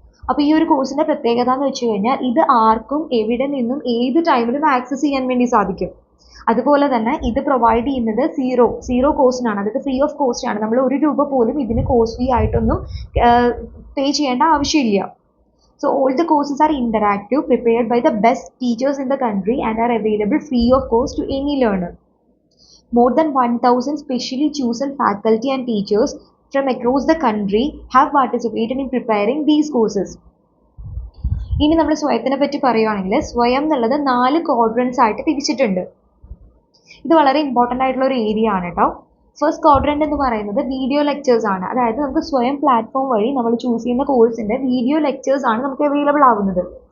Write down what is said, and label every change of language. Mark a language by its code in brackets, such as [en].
[ml] അപ്പോൾ ഈ ഒരു കോഴ്സിൻ്റെ പ്രത്യേകത എന്ന് വെച്ച് കഴിഞ്ഞാൽ ഇത് ആർക്കും എവിടെ നിന്നും ഏത് ടൈമിലും ആക്സസ് ചെയ്യാൻ വേണ്ടി സാധിക്കും. അതുപോലെ തന്നെ ഇത് പ്രൊവൈഡ് ചെയ്യുന്നത് സീറോ കോസ്റ്റിനാണ്, അതായത് ഫ്രീ ഓഫ് കോസ്റ്റ് ആണ്. നമ്മൾ ₹1 പോലും ഇതിന് കോസ്റ്റ് ഫീ ആയിട്ടൊന്നും പേ ചെയ്യേണ്ട ആവശ്യമില്ല. [en] So all the courses are interactive, prepared by the best teachers in the country and are available free of cost to any learner. More than 1,000 specially chosen faculty and teachers from across the country have participated in preparing these courses. [ml] ഇനി നമ്മൾ സ്വയത്തിനെ പറ്റി പറയുകയാണെങ്കിൽ സ്വയം എന്നുള്ളത് 4 quadrants ആയിട്ട് തിരിച്ചിട്ടുണ്ട്. ഇത് വളരെ ഇമ്പോർട്ടൻ്റ് ആയിട്ടുള്ള ഒരു ഏരിയ ആണ് കേട്ടോ. ഫസ്റ്റ് ക്വാഡ്രൻ്റ് എന്ന് പറയുന്നത് വീഡിയോ ലെക്ചേഴ്സ് ആണ്. അതായത് നമുക്ക് സ്വയം പ്ലാറ്റ്ഫോം വഴി നമ്മൾ ചൂസ് ചെയ്യുന്ന കോഴ്സിൻ്റെ വീഡിയോ ലെക്ചേഴ്സ് ആണ് നമുക്ക് അവൈലബിൾ ആവുന്നത്.